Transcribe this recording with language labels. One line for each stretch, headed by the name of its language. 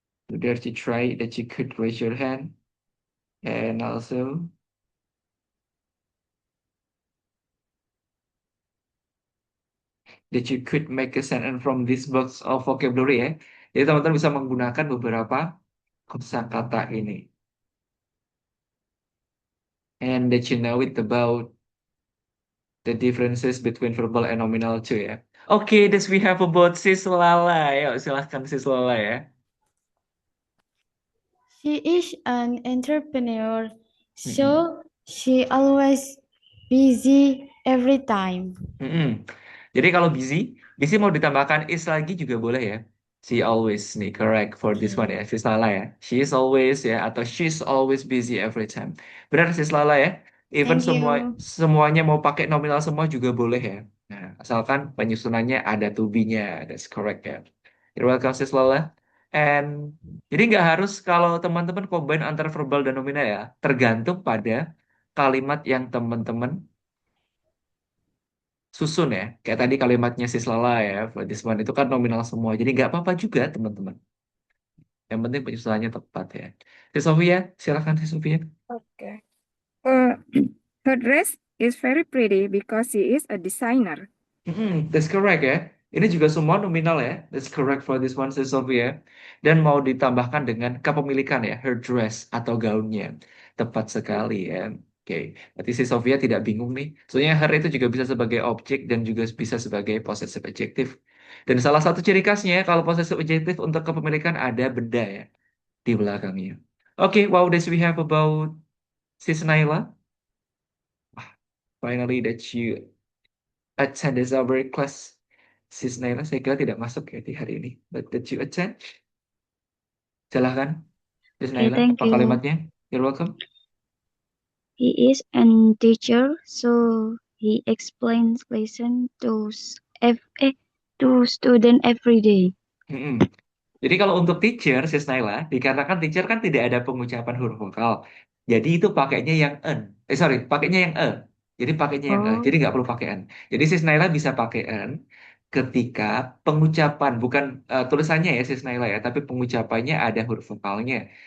English: You dare to try that you could raise your hand. And also that you could make a sentence from this box of vocabulary ya.
Indonesian: Jadi teman-teman bisa menggunakan beberapa kosakata ini.
English: And that you know it about the differences between verbal and nominal too ya. Oke, this we have about Sis Lala.
Indonesian: Yuk, silahkan Sis Lala ya.
English: She is an entrepreneur, so she always busy every time.
Indonesian: Jadi kalau busy mau ditambahkan is lagi juga boleh ya.
English: She always nih, correct for this one ya, Sis Lala ya. She is always ya, atau she's always busy every time.
Indonesian: Benar Sis Lala ya. Even
English: Thank you.
Indonesian: semuanya mau pakai nominal semua juga boleh ya. Nah, asalkan penyusunannya ada to be-nya.
English: That's correct ya. You're welcome
Indonesian: Sis Lala. And jadi nggak harus kalau teman-teman combine antara verbal dan nominal ya. Tergantung pada kalimat yang teman-teman susun ya. Kayak tadi kalimatnya Sis Lala ya.
English: For this one
Indonesian: itu kan nominal semua. Jadi nggak apa-apa juga teman-teman. Yang penting penyusunannya tepat ya. Sis Sofia, silakan Sis Sofia.
English: Okay. Her dress is very pretty because she is a designer. That's correct ya.
Indonesian: Ini juga semua nominal ya.
English: That's correct for this one, Sis Sofia.
Indonesian: Dan mau ditambahkan dengan kepemilikan ya, her dress atau gaunnya. Tepat sekali ya. Oke, berarti Sis Sofia tidak bingung nih. Soalnya her itu juga bisa sebagai objek dan juga bisa sebagai possessive adjective. Dan salah satu ciri khasnya kalau possessive adjective untuk kepemilikan ada benda ya di belakangnya.
English: Oke, wow, this we have about Sis Naila. Finally that you attend our class.
Indonesian: Sis Naila saya kira tidak masuk ya di hari ini.
English: But that you attend. Silahkan. Sis Naila, thank
Indonesian: apa
English: you. kalimatnya? You're welcome. He is an teacher, so he explains lesson to student every day. Mm-mm.
Indonesian: Jadi kalau untuk teacher, Sis Naila, dikarenakan teacher kan tidak ada pengucapan huruf vokal. Jadi itu pakainya yang en. Sorry, pakainya yang e. Jadi pakainya yang e. Oh, Jadi nggak perlu pakai en. Jadi Sis Naila bisa pakai en ketika pengucapan, bukan tulisannya ya Sis Naila ya, tapi pengucapannya ada huruf vokalnya.